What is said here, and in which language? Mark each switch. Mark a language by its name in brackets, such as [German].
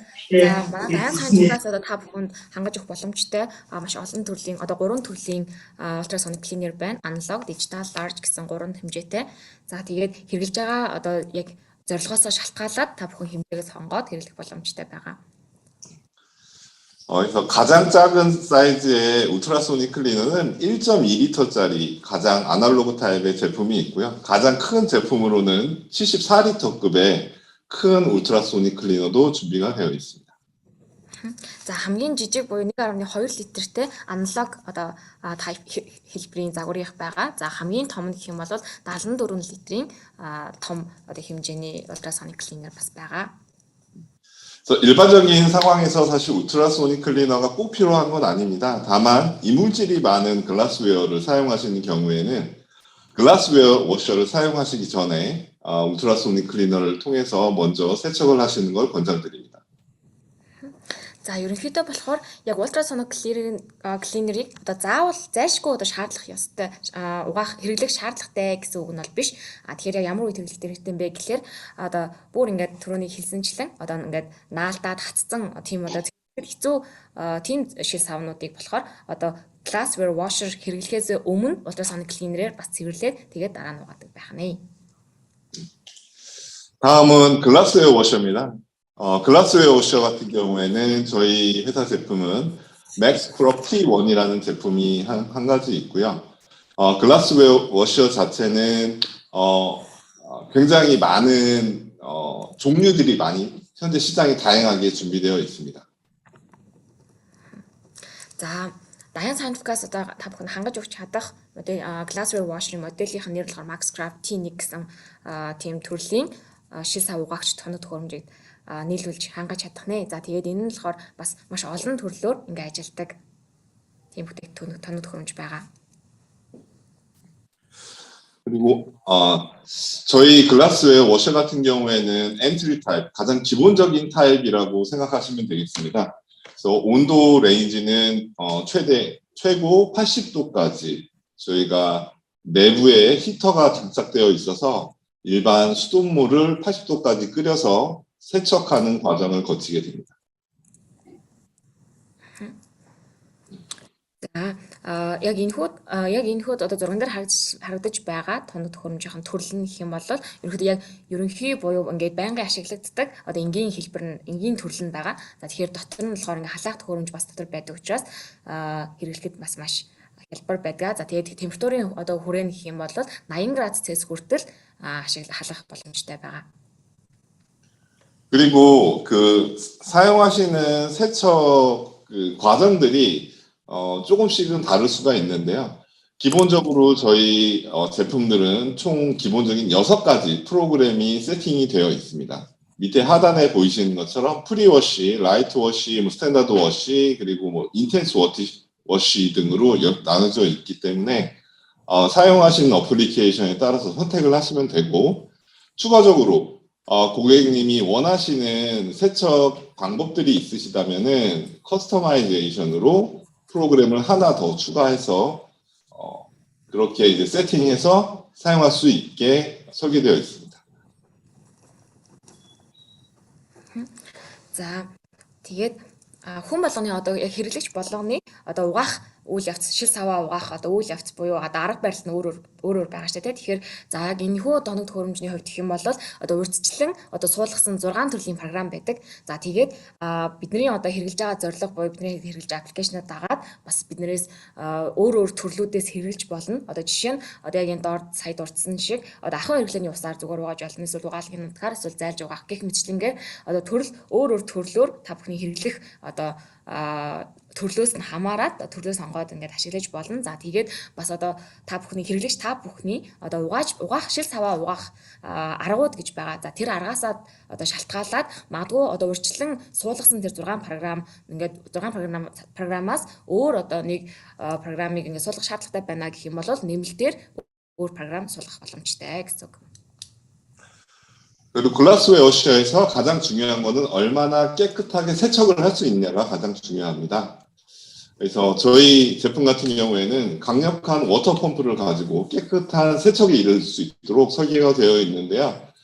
[Mongolian] За манай дайны хаанчаас одоо та бүхэнд хангаж өгөх боломжтой маш олон төрлийн одоо 3 төрлийн ultrasonic cleaner байна. Analog, digital, large гэсэн 3 хэмжээтэй. За тэгээд хэрэглэж байгаа одоо яг зорилгоосоо шалтгаалаад та бүхэн хэмжээгээс сонгоод хэрэглэх боломжтой байгаа. [Korean] 그래서 가장 작은 사이즈의 울트라소닉 클리너는 1.2리터짜리 가장 아날로그 타입의 제품이 있고요. 가장 큰 제품으로는 74리터급의 큰 울트라소닉 클리너도 준비가 되어 있습니다. [Mongolian] За хамгийн жижиг буюу 1.2 литртэй аналог одоо type хэлбэрийн загварынх байгаа. За хамгийн том гэх юм бол 74 литрийн том одоо хэмжээний ultrasonic cleaner бас байгаа. [Korean] 그래서 일반적인 상황에서 사실 울트라소닉 클리너가 꼭 필요한 건 아닙니다. 다만 이물질이 많은 글라스웨어를 사용하시는 경우에는 글라스웨어 워셔를 사용하시기 전에 울트라소닉 클리너를 통해서 먼저 세척을 하시는 걸 권장드립니다. [Mongolian] За ерөнхийдөө болохоор яг ультрасоног клинерийг одоо заавал зайлшгүй одоо шаардлах ёстой угаах хэрэглэх шаардлагатай гэсэн үг нь бол биш. Тэгэхээр яг ямар үед хэрэглэх хэрэгтэй юм бэ гэхээр одоо бүр ингээд түрүүний хэлсэнчлэн одоо ингээд наалдаад хатцсан тийм одоо хэцүү тийм шил савнуудыг болохоор одоо glassware washer хэрэглэхээс өмнө ультрасоног клинерээр бас цэвэрлээд тэгээд дараа нь угаадаг байх нь. [Korean] 다음은 글라스웨어 워셔입니다. 글라스웨어 워셔 같은 경우에는 저희 회사 제품은 맥스크럽 T1이라는 제품이 한 가지 있고요. 글라스웨어 워셔 자체는 굉장히 많은 종류들이 많이 현재 시장에 다양하게 준비되어 있습니다. [Mongolian] За Даян Scientific-аас одоо та бүхэн хангаж өгч чадах glassware washer-ийн моделийнх нь нэр болохоор Maxcraft T1 гэсэн тийм төрлийн шил сав угаагч тоног төхөөрөмжийг нийлүүлж хангаж чадах нэ. За тэгээд энэ нь болохоор бас маш олон төрлөөр ингээ ажилдаг тийм бүтээгдэхүүн тоног төхөөрөмж байгаа. [Korean] 그리고 저희 글라스웨어 워셔 같은 경우에는 엔트리 타입, 가장 기본적인 타입이라고 생각하시면 되겠습니다. 그래서 온도 레인지는 최고 80도까지 저희가 내부에 히터가 장착되어 있어서 일반 수돗물을 80도까지 끓여서 세척하는 과정을 거치게 됩니다. [Mongolian] За яг энэ хүүд одоо зурган дээр харагдаж байгаа тоног төхөөрөмжийн төрөл нь гэх юм бол ерөнхийдөө яг ерөнхий буюу ингээд байнгын ашиглагддаг одоо энгийн хэлбэр нь энгийн төрөл нь байгаа. За тэгэхээр дотор нь болохоор ингээд халаах төхөөрөмж бас дотор байдаг учраас хэрэглэхэд бас маш хялбар байдаг. За тэгээд температурын одоо хүрээ нь гэх юм бол 80 градус Цельс хүртэл халаах боломжтой байгаа. [Korean] 그리고 그 사용하시는 세척 그 과정들이 조금씩은 다를 수가 있는데요. 기본적으로 저희 제품들은 총 기본적인 6가지 프로그램이 세팅이 되어 있습니다. 밑에 하단에 보이시는 것처럼 프리워시, 라이트 워시, 스탠다드 워시, 그리고 인텐스 워시 등으로 나눠져 있기 때문에 사용하시는 어플리케이션에 따라서 선택을 하시면 되고, 추가적으로 고객님이 원하시는 세척 방법들이 있으시다면은 커스터마이제이션으로 프로그램을 하나 더 추가해서 그렇게 이제 세팅해서 사용할 수 있게 설계되어 있습니다. [Mongolian] За тэгээд хүн болгоны одоо яг хэрэглэгч болгоны одоо угаах үйл явц шил саваа угаах одоо үйл явц буюу одоо арга барил нь өөр байгаа шүү дээ. Тэгэхээр за яг энэхүү тоног төхөөрөмжний хувьд гэх юм бол одоо урьдчилан одоо суулгасан 6 төрлийн програм байдаг. За тэгээд бидний одоо хэрэглэж байгаа зорилго буюу бидний хэрэглэж байгаа аппликейшныг дагаад бас биднээс өөр төрлүүдээс хэрэглэж болно. Одоо жишээ нь одоо яг энэ доор сая дурдсан шиг одоо ахын хэрэглээний усаар зүгээр угааж болно. Эсвэл угаалгын нутгаар эсвэл зайлж угаах гэх мэтчлэнгээр одоо өөр төрлөөр та бүхний хэрэглэх одоо төрлөөс нь хамаарат төрлөө сонгоод ингээд ашиглаж болно. За тэгээд бас одоо та бүхний хэрэглэгч та бүхний одоо угаах шил саваа угаах аргууд гэж байгаа. За тэр аргаасаа одоо шалтгаалаад магадгүй одоо урьдчилан суулгасан тэр 6 програм ингээд 6 програмаас өөр одоо нэг програмыг ингээд суулгах шаардлагатай байна гэх юм бол нэмэлтээр өөр програм суулгах боломжтой гэсэн үг. [Korean] 그리고 글라스웨어 워셔에서 가장 중요한 거는 얼마나 깨끗하게 세척을 할 수 있냐가 가장 중요합니다. 그래서 저희 제품 같은 경우에는 강력한 워터 펌프를 가지고 깨끗한 세척이 이룰 수 있도록 설계가 되어 있는데요.